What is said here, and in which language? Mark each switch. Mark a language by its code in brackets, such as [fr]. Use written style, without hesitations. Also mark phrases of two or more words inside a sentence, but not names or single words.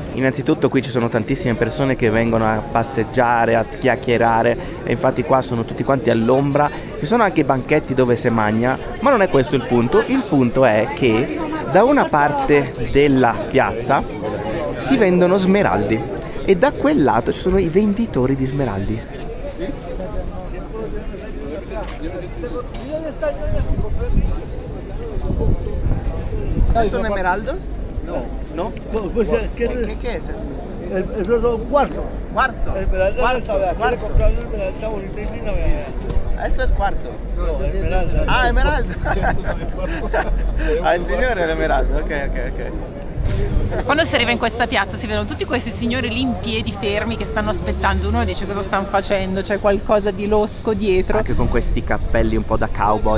[it] Innanzitutto qui ci sono tantissime persone che vengono a passeggiare, a chiacchierare, e infatti qua sono tutti quanti all'ombra. Ci sono anche i banchetti dove si mangia, ma non è questo il punto. Il punto è che da una parte della piazza si vendono smeraldi e da quel lato ci sono i venditori di smeraldi. [es] ¿Son esmeraldas? No. ¿No? Pues, ¿Qué es esto? Esos son cuarzos. Cuarzo. Esmeralda, Cuarzo. comprar una esmeralda bonita. Esto es cuarzo. No, esmeralda. Ah, emeraldo. [it] Al signore l'emeraldo, ok. Quando si arriva in questa piazza si vedono tutti questi signori lì in piedi fermi che stanno aspettando. Uno dice cosa stanno facendo, c'è qualcosa di losco dietro. Anche con questi cappelli un po' da cowboy.